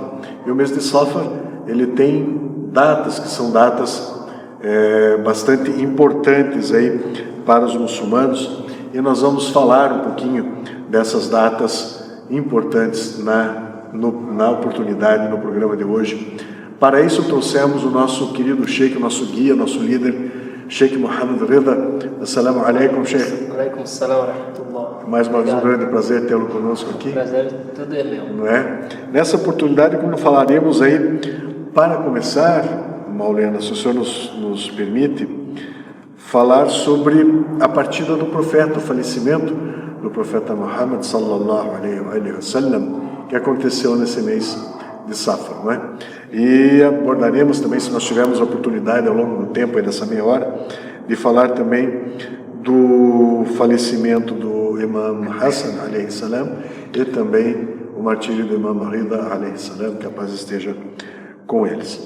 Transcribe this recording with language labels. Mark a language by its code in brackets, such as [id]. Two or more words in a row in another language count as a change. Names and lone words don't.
[pt] E o mês de Safar, ele tem datas que são datas bastante importantes aí para os muçulmanos. E nós vamos falar um pouquinho dessas datas importantes na oportunidade, no programa de hoje. Para isso trouxemos o nosso querido Sheikh, nosso guia, nosso líder, Sheikh Mohammed Rida. [ar] السلام عليكم، شيخ. عليكم السلام ورحمة الله. [pt] Mais uma vez um grande prazer tê-lo conosco aqui. Prazer, tudo é meu. Não é? Nessa oportunidade, como falaremos aí, para começar, Maulana, se o senhor nos permite, falar sobre a partida do profeta, o falecimento do profeta Muhammad [ar] صلى الله عليه وسلم, [pt] que aconteceu nesse mês de Safar, não é? E abordaremos também, se nós tivermos a oportunidade ao longo do tempo, aí dessa meia hora, de falar também do falecimento do Imam Hassan [ar] عليه السلام [pt] e também o martírio do Imam Rida [ar] عليه السلام, [pt] que a paz esteja com eles.